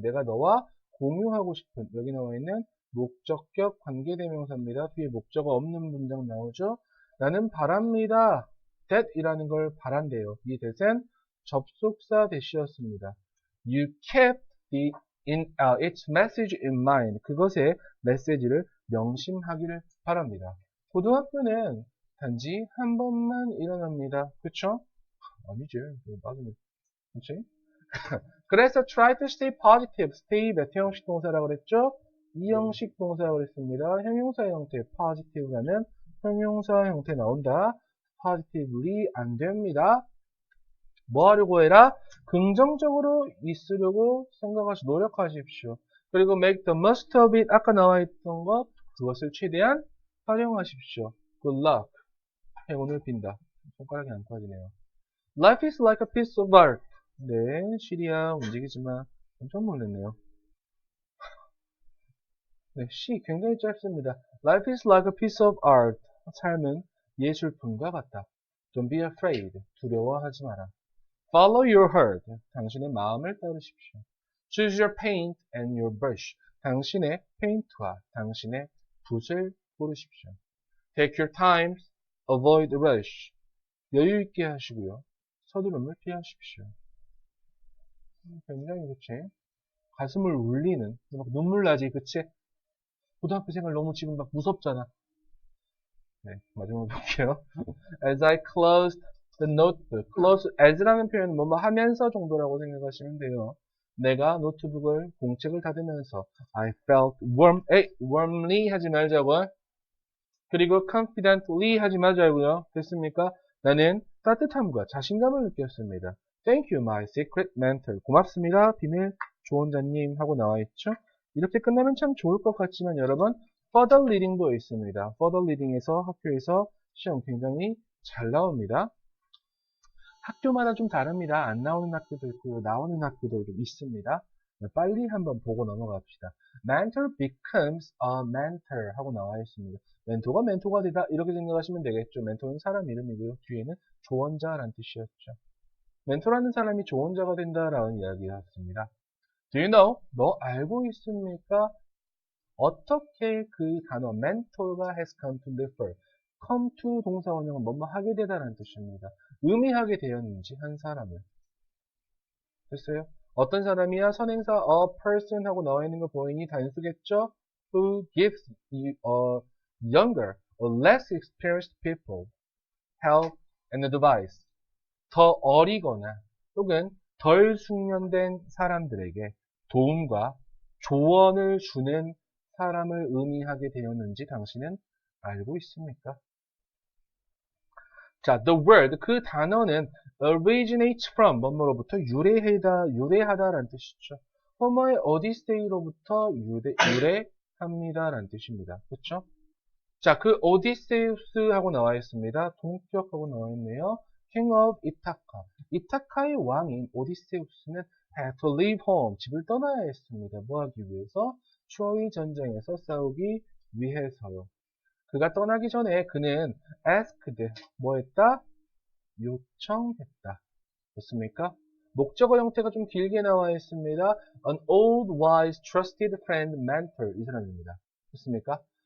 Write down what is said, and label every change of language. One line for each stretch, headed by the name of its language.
Korean: 내가 너와 공유하고 싶은. 여기 나와 있는 목적격 관계대명사입니다. 뒤에 목적어 없는 문장 나오죠. 나는 바랍니다. that 이라는 걸 바란대요. 이 that은 접속사 대시였습니다.
English: You kept its message in mind.
Korean: 그것의 메시지를 명심하기를 바랍니다. 고등학교는 단지 한 번만 일어납니다. 그쵸? 아니지. 맞으면. 그치?
English: 그래서 try to stay positive.
Korean: stay 몇 형식 동사라고 그랬죠? 이 형식 동사라고 그랬습니다. 형용사 형태 positive라는 형용사 형태 나온다. positively 안 됩니다. 뭐 하려고 해라? 긍정적으로 있으려고 생각하시고 노력하십시오.
English: 그리고 make the most of it.
Korean: 아까 나와 있던 것 그것을 최대한 활용하십시오. Good luck. 행운을 빈다. 손가락이 안 빠지네요.
English: Life is like a piece of art.
Korean: 네, 시리아 움직이지만 깜짝 놀랐네요. 네, 시 굉장히 짧습니다.
English: Life is like a piece of art.
Korean: 삶은 예술품과 같다.
English: Don't be afraid.
Korean: 두려워하지 마라.
English: Follow your heart.
Korean: 당신의 마음을 따르십시오.
English: Choose your paint and your brush.
Korean: 당신의 페인트와 당신의 붓을 고르십시오.
English: Take your time. Avoid rush.
Korean: 여유 있게 하시고요. 서두름을 피하십시오. 굉장히 그치? 가슴을 울리는 막 눈물 나지 그치? 고등학교 생활 너무 지금 막 무섭잖아. 네, 마지막으로 볼게요.
English: As I closed the notebook.
Korean: close as라는 표현은 뭐뭐 하면서 정도라고 생각하시면 돼요. 내가 노트북을 공책을 닫으면서
English: I felt warmly
Korean: 하지 말자고요. 그리고 confidently 하지 말자고요. 됐습니까? 나는 따뜻함과 자신감을 느꼈습니다.
English: Thank you, my secret mentor.
Korean: 고맙습니다, 비밀 조언자님 하고 나와 있죠. 이렇게 끝나면 참 좋을 것 같지만 여러분, further reading도 있습니다. further reading에서 학교에서 시험 굉장히 잘 나옵니다. 학교마다 좀 다릅니다. 안 나오는 학교도 있고 나오는 학교도 좀 있습니다. 빨리 한번 보고 넘어갑시다.
English: Mentor becomes a mentor 하고 나와 있습니다.
Korean: 멘토가 멘토가 되다 이렇게 생각하시면 되겠죠. 멘토는 사람 이름이고요. 뒤에는 조언자라는 뜻이었죠. 멘토라는 사람이 조언자가 된다라는 이야기였습니다.
English: Do you know?
Korean: 너 알고 있습니까? 어떻게 그 단어 mentor가
English: has come to differ.
Korean: come to 동사 원형은 뭐뭐 하게 되다라는 뜻입니다. 의미하게 되었는지 한 사람을. 됐어요? 어떤 사람이야? 선행사 a person 하고 나와 있는 거 보이니 단수겠죠?
English: Who gives younger or less experienced people help and advice.
Korean: 더 어리거나 혹은 덜 숙련된 사람들에게 도움과 조언을 주는 사람을 의미하게 되었는지 당신은 알고 있습니까? 자,
English: the word,
Korean: 그 단어는
English: originates from,
Korean: 뭐뭐로부터 유래하다라는 뜻이죠. 호머의 오디세이로부터 유래합니다라는 뜻입니다. 그렇죠? 자, 그 오디세우스하고 나와 있습니다. 동격하고 나와 있네요.
English: King of Ithaca.
Korean: 이타카의 왕인 오디세우스는
English: had to leave home.
Korean: 집을 떠나야 했습니다. 뭐 하기 위해서? 트로이 전쟁에서 싸우기 위해서요. 그가 떠나기 전에 그는 asked, 뭐 했다? 요청했다. 좋습니까? 목적어 형태가 좀 길게 나와 있습니다.
English: An old, wise, trusted friend, mentor.
Korean: 이 사람입니다. 좋습니까?